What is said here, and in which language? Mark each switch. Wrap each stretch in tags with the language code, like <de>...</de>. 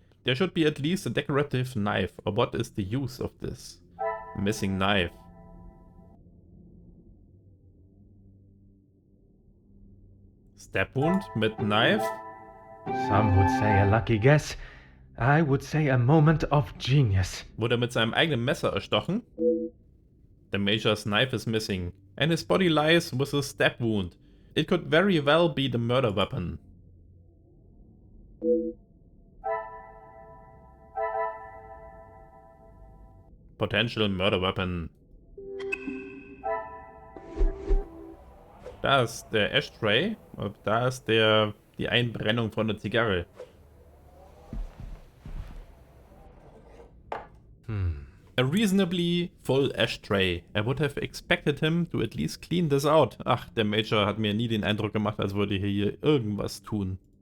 <en>There should be at least a decorative knife. Or what is the use of this missing knife? Stab wound mit knife. Some would say a lucky guess. I would say a moment of genius.</en> <de>Wurde mit seinem eigenen Messer erstochen.</de> <en>The Major's knife is missing, and his body lies with a stab wound. It could very well be the murder weapon. Potential murder weapon.</en> <de>Da ist der Ashtray, und da ist die Einbrennung von der Zigarre.</de> <en>A reasonably full ashtray. I would have expected him to at least clean this out.</en> <de>Ach, der Major hat mir nie den Eindruck gemacht, als würde er hier irgendwas tun.</de>